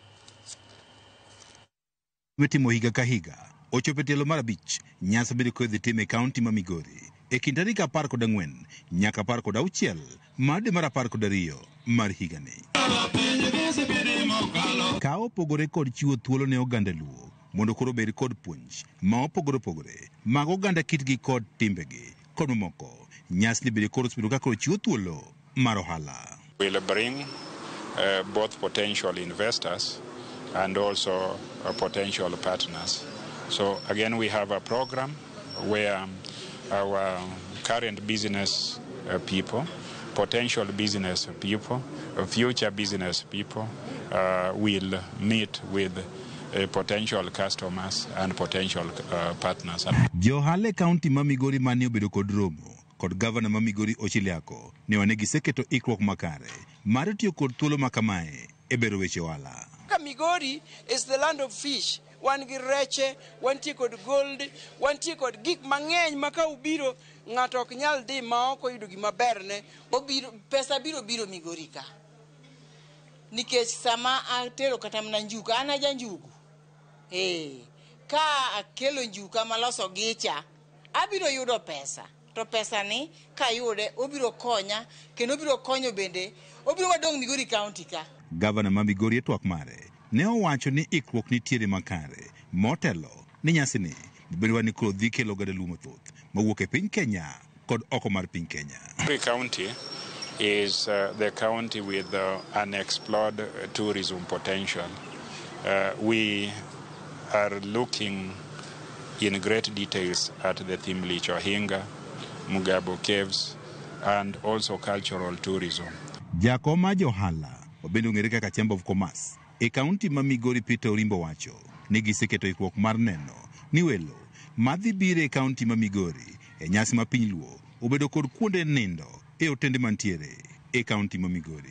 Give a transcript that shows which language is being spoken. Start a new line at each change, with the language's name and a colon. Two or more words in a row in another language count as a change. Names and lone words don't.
Luo (Kenya and Tanzania): Mitimo higa ka higa ochopo tielo mar 5 nyasi biro kodhi tim e kaunti ma Migori e kind tarik 14 nyaka 16 mar dwe mar 12 mar higa ni. Ka opogore kod chiwo thuolo ne oganda Luo mondo koro bed kod puonj ma opogore mag oganda kitgi kod timbegi kod mamoko, nyasi biro koro bedo kaka chiwo thuolo mar ohala.
English: Will bring both potential investors and also potential partners. So again, we have a program where our current business people, potential business people, future business people will meet with potential customers and potential partners.
Luo (Kenya and Tanzania): Johale County ma Migori mane obedo kod romo kod gavana ma Migori Chila Yako ne wane giseketo ikruok makare mar tiyo kod thuolo makamae e bero weche ohala.
English: Migori is the land of fish.
Luo (Kenya and Tanzania): Wan gi reche, wantie kod gold, wantie kod gik mang'eny ma ka ubiro ng'ato ok nyal dhi ma ok oyudo gima berne, pesa biro Migori ka. Nikech sama atero kata mna njuka, ana ja njugu. Ka akelo njuka maloso gicha, abiro yudo pesa. To pesa ni ka yude obiro konya, kendo obiro konyo bende, obiro wadong Migori County ka. Gavana ma Migori e twak mare ne owacho ni ikruok nitiere makare motelo ni nyasi ni biro ni koro dhi kelo oganda Luo mathoth mawuok e piny Kenya kod oko mar piny Kenya.
English: Migori County is the county with unexplored tourism potential. We are looking in great details at the Thimlicho Hinga, Mugabo Caves, and also cultural tourism.
Luo (Kenya and Tanzania): Jakoma Johala obendo ng'ere kaka Chamber of Commerce e kaunti ma Migori Peter Orimbo wacho ni giseketo ikruok mar neno ni welo madhi bire e kaunti ma Migori e nyasi ma piny Luo obedo kod kuonde nindo e otende mantiere e kaunti ma Migori.